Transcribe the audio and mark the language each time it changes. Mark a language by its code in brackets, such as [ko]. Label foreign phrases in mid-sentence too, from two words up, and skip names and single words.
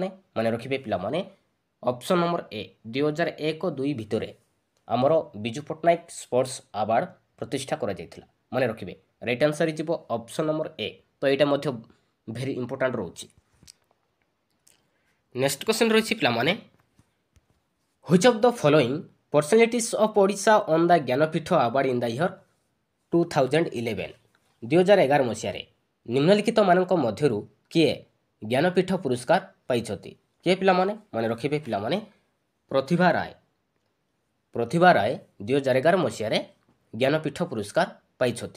[or] ମନେ ରଖିବେ ପିଲାମାନେ [en] option number A, [or] 2001-2 ଭିତରେ ଆମର ବିଜୁ ପଟ୍ଟନାୟକ ସ୍ପୋର୍ଟସ୍ ଆୱାର୍ଡ ପ୍ରତିଷ୍ଠା କରାଯାଇଥିଲା। ମନେ ରଖିବେ, [en] right answer [or] ହେଇଯିବ [en] option number A. [or] ତ ଏଇଟା ମଧ୍ୟ [en] very important [or] ରହୁଛି। [en] next question [or] ରହିଛି ପିଲାମାନେ, [en] which of the following personalities of Odisha on the ଜ୍ଞାନପୀଠ ଆୱାର୍ଡ in the year 2011? [or] 2011 ମସିହାରେ ନିମ୍ନଲିଖିତ ମାନଙ୍କ ମଧ୍ୟରୁ କିଏ ଜ୍ଞାନପୀଠ ପୁରସ୍କାର ପାଇଛନ୍ତି? କିଏ ପିଲାମାନେ? ମନେ ରଖିବେ ପିଲାମାନେ, ପ୍ରତିଭା ରାୟ। ପ୍ରତିଭା ରାୟ 2011 ମସିହାରେ ଜ୍ଞାନପୀଠ ପୁରସ୍କାର ପାଇଛନ୍ତି।